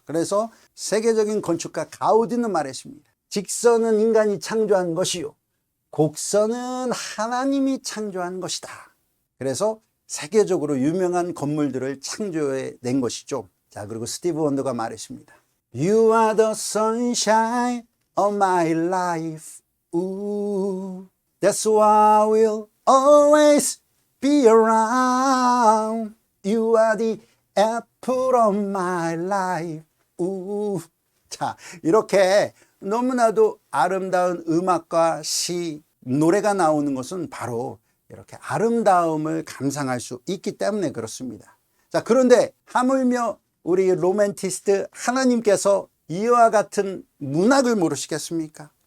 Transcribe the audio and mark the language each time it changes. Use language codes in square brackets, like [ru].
[ko] 그래서 세계적인 건축가 가우디는 말했습니다. 직선은 인간이 창조한 것이요 곡선은 하나님이 창조한 것이다. 그래서 세계적으로 유명한 건물들을 창조해낸 것이죠. 자, 그리고 스티브 원더가 말했습니다. [en] You are the sunshine of my life. Ooh, that's why we'll always be around. You are the apple of my life. Ooh. [ko] 자, 이렇게 너무나도 아름다운 음악과 시, 노래가 나오는 것은 바로 이렇게 아름다움을 감상할 수 있기 때문에 그렇습니다. 자, 그런데 하물며 우리 로맨티스트 하나님께서 이와 같은 문학을 모르시겠습니까?